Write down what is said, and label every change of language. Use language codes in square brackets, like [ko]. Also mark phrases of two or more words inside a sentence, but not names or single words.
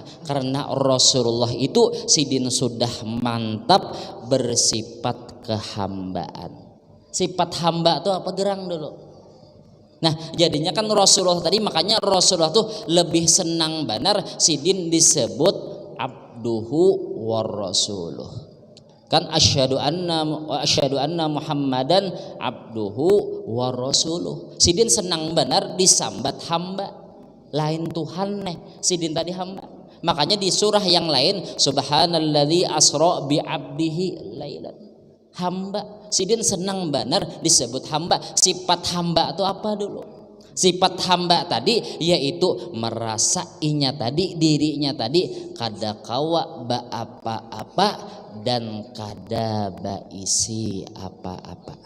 [bjn] Karena Rasulullah itu sidin sudah mantap bersifat kehambaan. Sifat hamba tuh apa gerang dulu. Nah, jadinya kan Rasulullah tadi, makanya Rasulullah tuh lebih senang benar sidin disebut [ar] عبده ورسوله. Kan أشهد أن محمدا عبده ورسوله. [bjn] Sidin senang benar disambat hamba, lain Tuhan nih. Sidin tadi hamba. Makanya di surah yang lain [ar] سبحان الذي أسرى بعبده ليلا. [bjn] Hamba. Sidin senang benar disebut hamba. Sifat hamba itu apa dulu? Sifat hamba tadi yaitu merasa inya tadi, dirinya tadi kada kawa ba apa-apa dan kada baisi apa-apa.